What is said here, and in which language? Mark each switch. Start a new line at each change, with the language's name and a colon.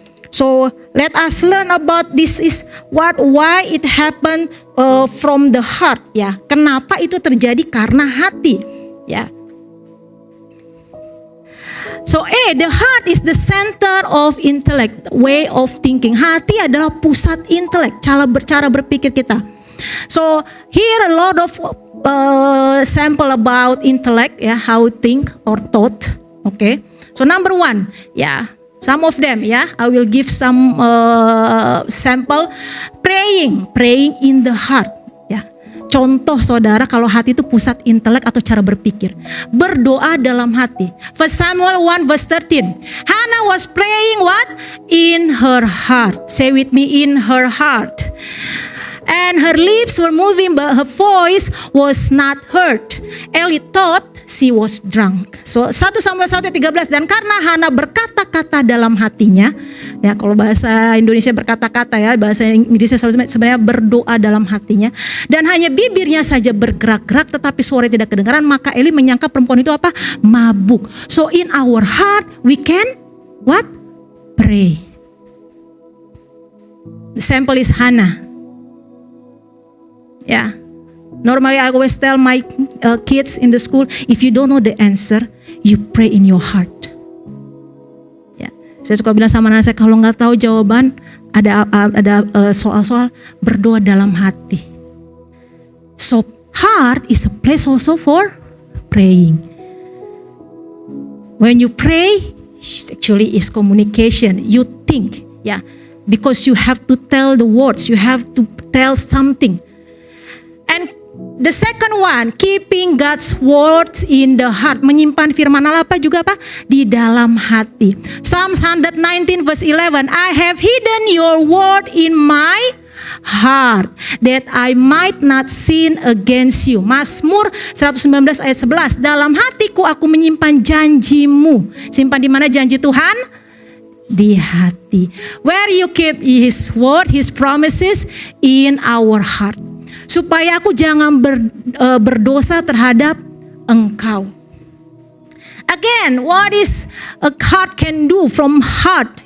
English: So let us learn about this is why it happened from the heart ya.
Indonesian: Kenapa itu terjadi? Karena hati ya.
English: So the heart is the center of intellect, way of thinking.
Indonesian: Hati adalah pusat intelek, cara berpikir kita.
English: So here a lot of sample about intellect ya, how think or thought. Okay. So number 1 ya. Some of them ya, I will give some sample. Praying in the heart
Indonesian: ya. Contoh saudara, kalau hati itu pusat intelek atau cara berpikir. Berdoa dalam hati. 1 Samuel 1 verse 13.
English: Hannah was praying what? In her heart. Say with me, in her heart. And her lips were moving but her voice was not heard. Eli thought she was drunk.
Indonesian: So 1 Samuel 1:13, dan karena Hana berkata-kata dalam hatinya, ya kalau bahasa Indonesia berkata-kata ya, bahasa Inggrisnya sebenarnya berdoa dalam hatinya, dan hanya bibirnya saja bergerak-gerak tetapi suara tidak kedengaran, maka Eli menyangka perempuan itu apa? Mabuk.
English: So in our heart we can what? Pray. The sample is Hannah. Ya. Normally I always tell my kids in the school, if you don't know the answer, you pray in your heart.
Indonesian: Ya, saya suka bilang sama anak saya, kalau nggak tahu jawaban, ada soal-soal, berdoa dalam hati.
English: So heart is a place also for praying. When you pray, actually is communication. You think, yeah, because you have to tell the words, you have to tell something. And the second one, keeping God's words in the heart.
Indonesian: Menyimpan firman Allah apa juga apa? Di dalam hati.
English: Psalms 119 verse 11, I have hidden your word in my heart that I might not sin against you.
Indonesian: Mazmur 119 ayat 11, dalam hatiku aku menyimpan janjimu. Simpan di mana janji Tuhan? Di hati.
English: Where you keep His word, His promises? In our heart.
Indonesian: Supaya aku jangan berdosa terhadap engkau.
English: Again, what is a heart can do from heart?